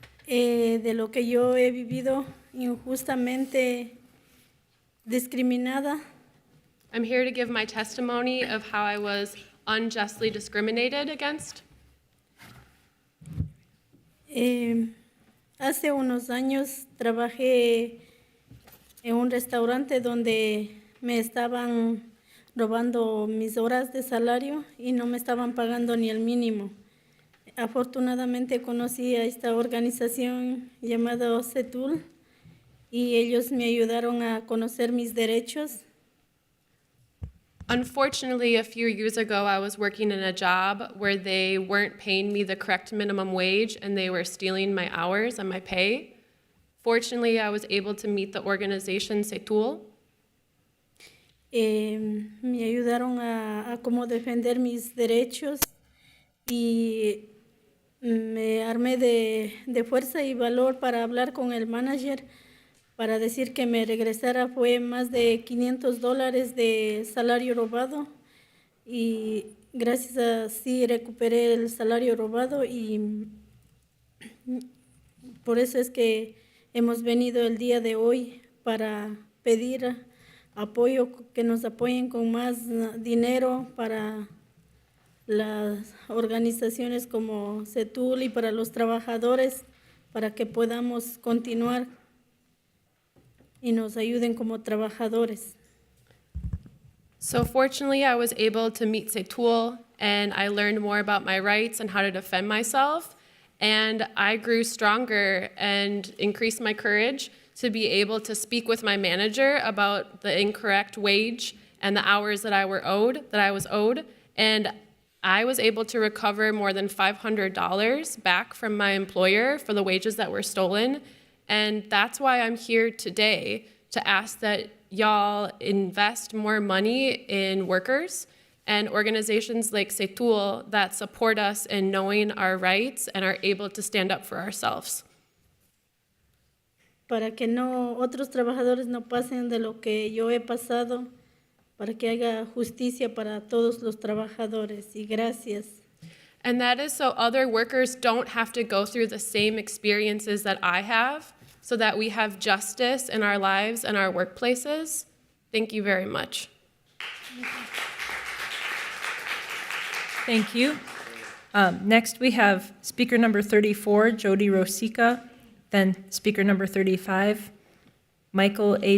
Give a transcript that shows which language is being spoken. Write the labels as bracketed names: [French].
[Spanish] De lo que yo he vivido injustamente discriminada. [English] I'm here to give my testimony of how I was unjustly discriminated against. [Spanish] Hace unos años trabajé en un restaurante donde me estaban robando mis horas de salario y no me estaban pagando ni el mínimo. Afortunadamente conocí a esta organización llamada CETUL y ellos me ayudaron a conocer mis derechos. [English] Unfortunately, a few years ago, I was working in a job where they weren't paying me the correct minimum wage and they were stealing my hours and my pay. Fortunately, I was able to meet the organization CETUL. [Spanish] Me ayudaron a cómo defender mis derechos y me armé de fuerza y valor para hablar con el manager para decir que me regresara. Fue más de $500 de salario robado y gracias a sí recuperé el salario robado y por eso es que hemos venido el día de hoy para pedir apoyo, que nos apoyen con más dinero para las organizaciones como CETUL y para los trabajadores para que podamos continuar y nos ayuden como trabajadores. [English] So fortunately, I was able to meet CETUL and I learned more about my rights and how to defend myself. And I grew stronger and increased my courage to be able to speak with my manager about the incorrect wage and the hours that I was owed. And I was able to recover more than $500 back from my employer for the wages that were stolen. And that's why I'm here today, to ask that y'all invest more money in workers and organizations like CETUL that support us in knowing our rights and are able to stand up for ourselves. [Spanish] Para que no otros trabajadores no pasen de lo que yo he pasado, para que haya justicia para todos los trabajadores. Y gracias. [English] And that is so other workers don't have to go through the same experiences that I have, so that we have justice in our lives and our workplaces. Thank you very much. Thank you. Next, we have speaker number 34, Jody Rosica, then speaker number 35, Michael A.